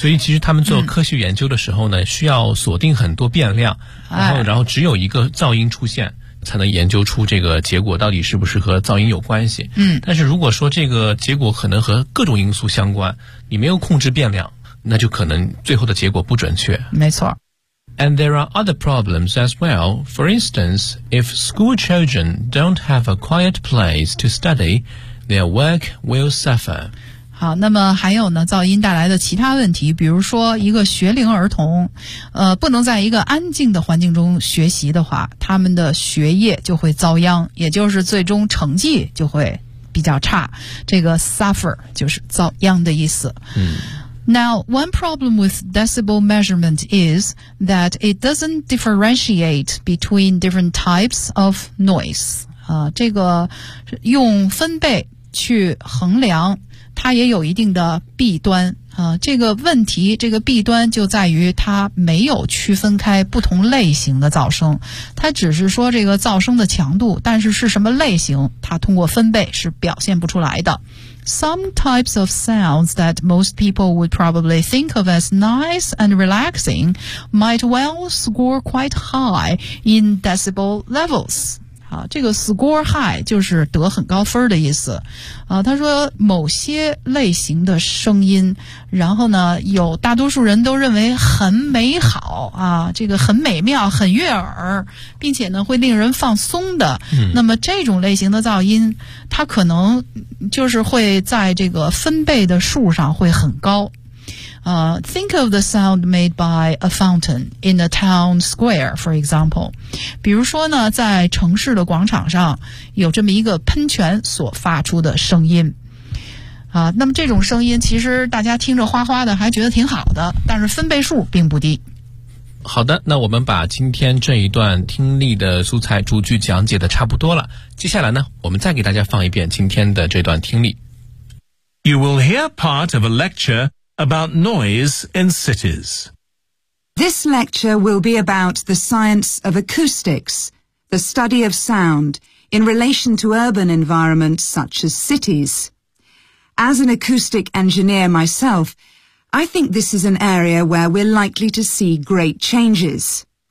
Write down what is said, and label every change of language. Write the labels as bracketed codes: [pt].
[zh] 所以其实他们做科学研究的时候呢，需要锁定很多变量，然后只有一个噪音出现。才能研究出这个结果到底是不是和噪音有关系。嗯，但是如果说这个结果可能和各种因素相关，你没有控制变量，那就可能最后的结果不准确。没错。 [en] And there are other problems as well. For instance, if school children don't have a quiet place to study, their work will suffer. [zh] 好，那么还有呢，噪音带来的其他问题，比如说一个学龄儿童，不能在一个安静的环境中学习的话，他们的学业就会遭殃，也就是最终成绩就会比较差。这个 suffer 就是遭殃的意思。 [en] Now, one problem with decibel measurement is that it doesn't differentiate between different types of noise. [zh] 这个用分贝去衡量它也有一定的弊端啊，这个问题，这个弊端就在于它没有区分开不同类型的噪声，它只是说这个噪声的强度，但是是什么类型，它通过分贝是表现不出来的。 [en] Some types of sounds that most people would probably think of as nice and relaxing might well score quite high in decibel levels. [zh] 好，这个 [en] score high [zh] 就是得很高分的意思。他说某些类型的声音，然后呢，有大多数人都认为很美好啊，这个很美妙、很悦耳，并且呢会令人放松的。那么这种类型的噪音，它可能就是会在这个分贝的数上会很高。 [en] Think of the sound made by a fountain in a town square, for example. [zh] 比如说呢，在城市的广场上有这么一个喷泉所发出的声音。那么这种声音其实大家听着哗哗的还觉得挺好的，但是分贝数并不低。好的，那我们把今天这一段听力的素材逐句讲解的差不多了。接下来呢，我们再给大家放一遍今天的这段听力。 [en] You will hear part of a lectureabout noise in cities. This lecture will be about the science of acoustics, the study of sound, in relation to urban environments such as cities. As an acoustic engineer myself, I think this is an area where we're likely to see great changes.